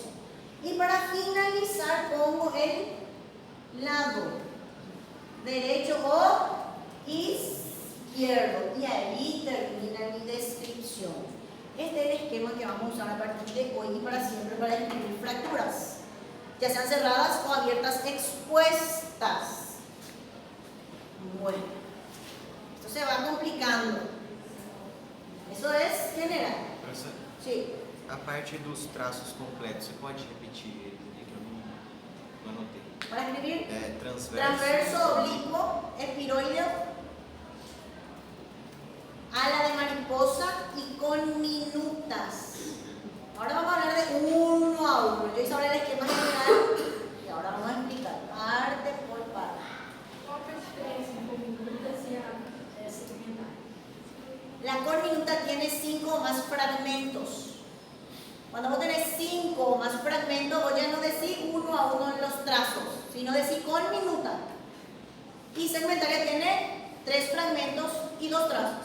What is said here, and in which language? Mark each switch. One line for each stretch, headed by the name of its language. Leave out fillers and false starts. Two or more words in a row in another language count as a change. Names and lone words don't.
Spanish: Y para finalizar pongo el lado derecho o izquierdo, y ahí termina mi descripción. Este es el esquema que vamos a usar a partir de hoy y para siempre para describir fracturas, ya sean cerradas o abiertas expuestas. Bueno, esto se va complicando.
Portuguese: Isso é general. Professor, Sim. a parte dos traços completos, você pode repetir eles ali que eu não anotei? Para escrever, Transverso. transverso, oblíquo, espiroide,
Spanish: ala de mariposa y con minutas. Ahora vamos a hablar de uno a uno. Yo hice ahora el esquema general y ahora vamos a explicar parte por parte.
Portuguese: Qual que é a diferença entre minutas e a segmentar?
Spanish: La corminuta tiene 5 o más fragmentos. Cuando vos tenés 5 o más fragmentos, vos ya no decís uno a uno en los trazos, sino decís corminuta. Y segmentaria tiene 3 fragmentos y 2 trazos.